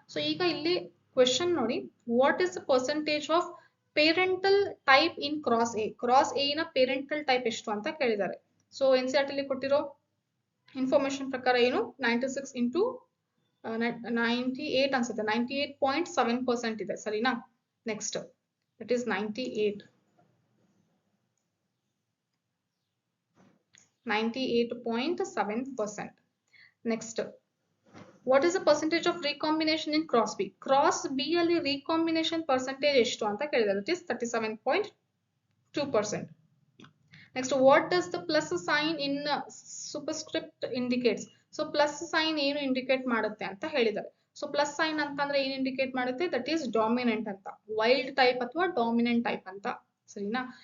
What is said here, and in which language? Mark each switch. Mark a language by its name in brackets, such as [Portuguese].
[Kannada] So ಈಗ ಇಲ್ಲಿ question ನೋಡಿ, [English] What is the percentage of parental type in cross A? [Kannada] Cross A ನ parental type ಎಷ್ಟು ಅಂತ ಕೇಳಿದ್ದಾರೆ. ಸೊ NCERT ಅಲ್ಲಿ ಕೊಟ್ಟಿರೋ ಇನ್ಫಾರ್ಮೇಶನ್ ಪ್ರಕಾರ ಏನು, 96 ಇಂಟು 98 ಅನ್ಸುತ್ತೆ, 98.7% ಇದೆ, ಸರಿನಾ? [English] Next, that is 98.7%. Next, what is the percentage of recombination in cross B? [Kannada] Cross B ಅಲ್ಲಿ recombination percentage ಎಷ್ಟು ಅಂತ ಕೇಳಿದ್ದಾರೆ. [English] That is 37.2%. Next, what does the plus sign in superscript indicates? [Kannada] So plus sign ಏನು indicate ಮಾಡುತ್ತೆ ಅಂತ ಹೇಳಿದ್ದಾರೆ. So plus sine ಅಂತಂದ್ರೆ ಏನ್ ಇಂಡಿಕೇಟ್ ಮಾಡುತ್ತೆ, [English] that is dominant [Kannada] ಅಂತ, ವೈಲ್ಡ್ ಟೈಪ್ ಅಥವಾ ಡಾಮಿನೆಂಟ್ ಟೈಪ್ ಅಂತ, ಸರಿನಾ?